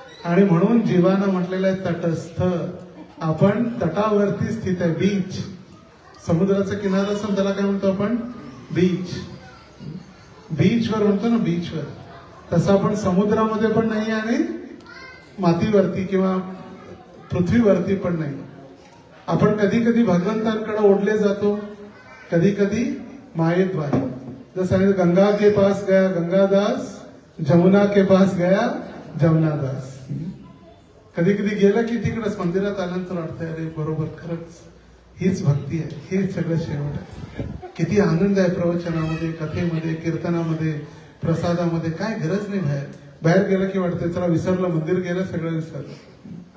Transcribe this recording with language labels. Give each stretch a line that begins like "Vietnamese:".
Marathi: आणि म्हणून जीवानं म्हटलेलं आहे तटस्थ, आपण तटावरती स्थित आहे, बीच, समुद्राचा किनारा असेल त्याला काय म्हणतो आपण, बीच, बीचवर म्हणतो ना, बीचवर. तसं आपण समुद्रामध्ये पण नाही आणि मातीवरती किंवा पृथ्वीवरती पण नाही. आपण कधी कधी भगवंतांकडे ओढले जातो, कधी कधी मायेद्वारे.
Hindi: जसं गंगा के पास गया गंगादास, जमुना के पास गया जमुनादास.
Marathi: कधी कधी गेलं की तिकडेच मंदिरात आल्यानंतर वाटतंय अरे बरोबर, खरंच हीच भक्ती आहे, हेच सगळं शेवट आहे. किती आनंद आहे प्रवचनामध्ये, कथेमध्ये, कीर्तनामध्ये, प्रसादामध्ये. काय गरज नाही बाहेर गेलं की वाटतं चला विसरलं, मंदिर गेलं सगळं विसरलं.